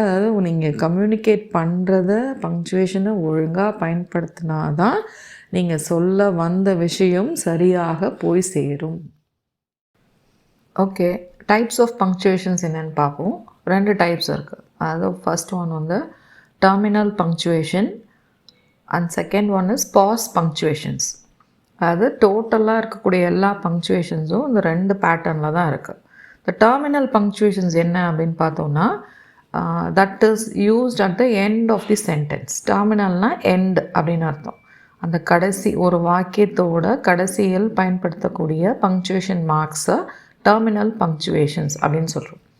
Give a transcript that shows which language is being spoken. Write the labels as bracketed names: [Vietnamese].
[Tamil] அதாவது நீங்கள் கம்யூனிகேட் பண்ணுறத பங்க்சுவேஷனை ஒழுங்காக பயன்படுத்தினா தான் நீங்கள் சொல்ல வந்த விஷயம் சரியாக போய் சேரும். ஓகே, டைப்ஸ் ஆஃப் பங்க்சுவேஷன்ஸ் என்னென்னு பார்ப்போம். 2 டைப்ஸ் இருக்குது. அதாவது ஃபர்ஸ்ட் ஒன் வந்து [English] terminal punctuation, and second one is pause punctuations. [Tamil] அது டோட்டலாக இருக்கக்கூடிய எல்லா பங்க்சுவேஷன்ஸும் இந்த 2 பேட்டர்னில் தான் இருக்குது. இந்த டெர்மினல் பங்க்சுவேஷன்ஸ் என்ன அப்படின்னு பார்த்தோம்னா, [English] That is used at the end of the sentence. [Tamil] டெர்மினல்னால் end அப்படின்னு அர்த்தம். அந்த கடைசி ஒரு வாக்கியத்தோட கடைசியில் பயன்படுத்தக்கூடிய பங்க்சுவேஷன் மார்க்ஸை டெர்மினல் பங்க்சுவேஷன்ஸ் அப்படின்னு சொல்கிறோம்.